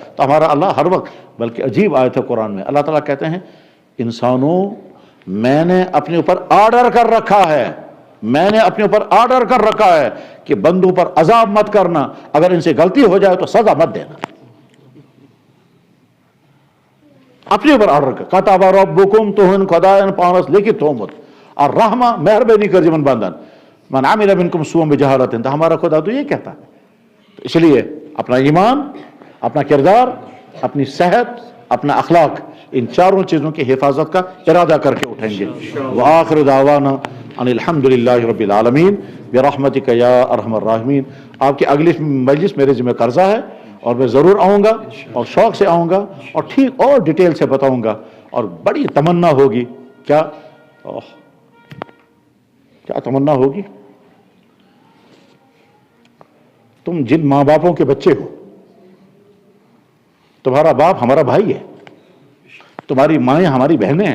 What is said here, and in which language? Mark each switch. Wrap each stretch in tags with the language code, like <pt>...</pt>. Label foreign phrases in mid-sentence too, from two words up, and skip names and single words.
<ur>تو ہمارا اللہ ہر وقت، بلکہ عجیب آیت ہے قرآن میں، اللہ تعالیٰ کہتے ہیں، انسانوں میں نے اپنے اوپر آرڈر کر رکھا ہے، میں نے اپنے اوپر آرڈر کر رکھا ہے کہ بندوں پر عذاب مت کرنا، اگر ان سے غلطی ہو جائے تو سزا مت دینا. اپنے اوپر آرڈر کر,</ur> <ar>كتب ربكم</ar> <ks>तुहिन खुदायन पानस लिखित होमत और रहमा मेहरबानी कर जीवन बंधन</ks> <ar>من عمل منكم سوءا بجهالة.</ar> <ur>تو ہمارا خدا تو یہ کہتا ہے۔ تو اس لیے اپنا ایمان، اپنا کردار، اپنی صحت، اپنا اخلاق، ان چاروں چیزوں کی حفاظت کا ارادہ کر کے اٹھیں گے.</ur> <ar>وآخر دعوانا أن الحمد لله رب العالمين برحمتك يا أرحم الراحمين.</ar> <ur>آپ کی اگلی مجلس میرے ذمے قرضہ ہے اور میں ضرور آؤں گا اور شوق سے آؤں گا اور ٹھیک اور ڈیٹیل سے بتاؤں گا. اور بڑی تمنا ہوگی، کیا تمنا ہوگی، تم جن ماں باپوں کے بچے ہو، تمہارا باپ ہمارا بھائی ہے، تمہاری مائیں ہماری بہنیں ہیں.</ur>